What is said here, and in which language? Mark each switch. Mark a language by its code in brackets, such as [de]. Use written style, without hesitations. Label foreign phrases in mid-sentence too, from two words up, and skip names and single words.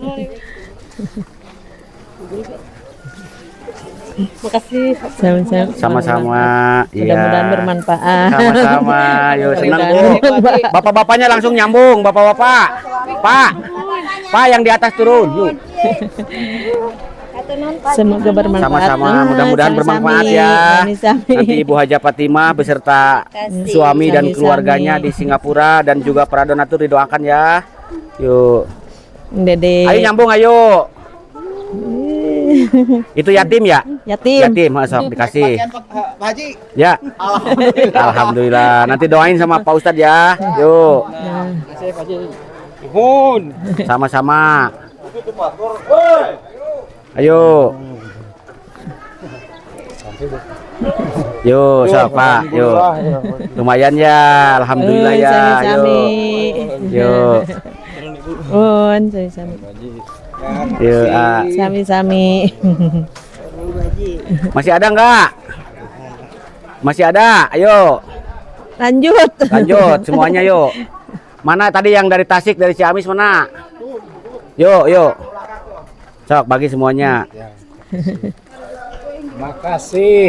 [id] Makasih. Sama-sama. Sama-sama. Mudah-mudahan Iya. bermanfaat. Sama-sama. Yuk, senang Bu. Bapak-bapaknya langsung nyambung, bapak-bapak. Pak yang di atas turun. Yuk. Semoga bermanfaat. Sama-sama, mudah-mudahan [su] Sami-sami. [id] bermanfaat ya. [su] Sami-sami. [id] Nanti Ibu Hajah Fatimah beserta suami dan [su] Sami-sami. [id] keluarganya di Singapura dan juga para donatur didoakan ya. Yuk. Dede. Ayo nyambung, ayo. Itu yatim ya? Yatim. Yatim, sok dikasih. Ya. Alhamdulillah. Nanti doain sama Pak Ustadz ya. Yuk. Sama-sama. Ayo. Yuk, sok Pak. Yuk. Lumayan ya. Alhamdulillah ya. [su] Sami-sami. [id] Yuk. [su] Sami-sami. [id] Yuk. [su] Sami-sami. [id] Masih ada enggak? Masih ada. Ayo. Lanjut. Lanjut semuanya yuk. Mana tadi yang dari Tasik, dari Ciamis mana? Yuk. Sok bagi semuanya. Makasih.